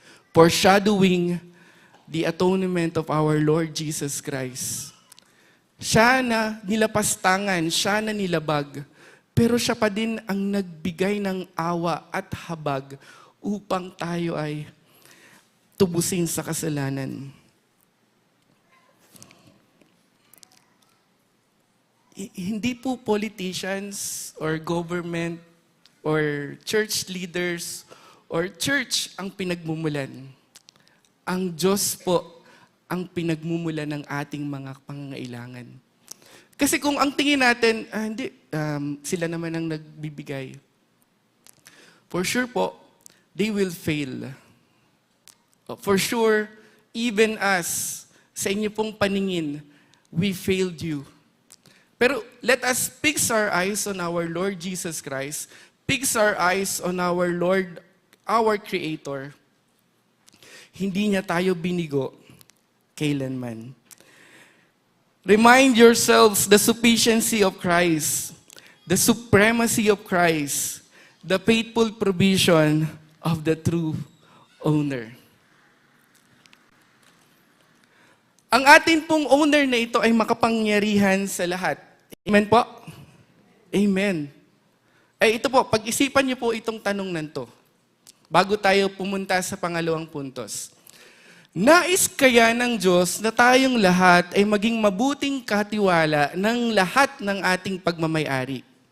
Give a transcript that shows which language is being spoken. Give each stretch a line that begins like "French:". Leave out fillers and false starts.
English: Foreshadowing the atonement of our Lord Jesus Christ.
Filipino: Siya na nilapastangan, siya na nilabag, pero siya pa din ang nagbigay ng awa at habag upang tayo ay tubusin sa kasalanan. Hindi po
English: politicians or government or church leaders or church
Filipino: ang pinagmumulan. Ang Diyos po ang pinagmumulan ng ating mga pangangailangan. Kasi kung ang tingin natin, hindi, sila naman ang nagbibigay.
English: For sure
Filipino: po,
English: they will fail. For sure, even us,
Filipino: sa inyo pong paningin,
English: we failed you.
Filipino: Pero
English: let us fix our eyes on our Lord Jesus Christ, fix our eyes on our Lord, our Creator.
Filipino: Hindi niya tayo binigo kailanman.
English: Remind yourselves the sufficiency of Christ, the supremacy of Christ, the faithful provision of the true owner.
Filipino: Ang atin pong owner na ito ay makapangyarihan sa lahat. Amen po? Amen. Ito po, pag-isipan niyo po itong tanong nanto bago tayo pumunta sa pangalawang puntos. Nais kaya ng Diyos na tayong lahat ay maging mabuting katiwala ng lahat ng ating pagmamayari?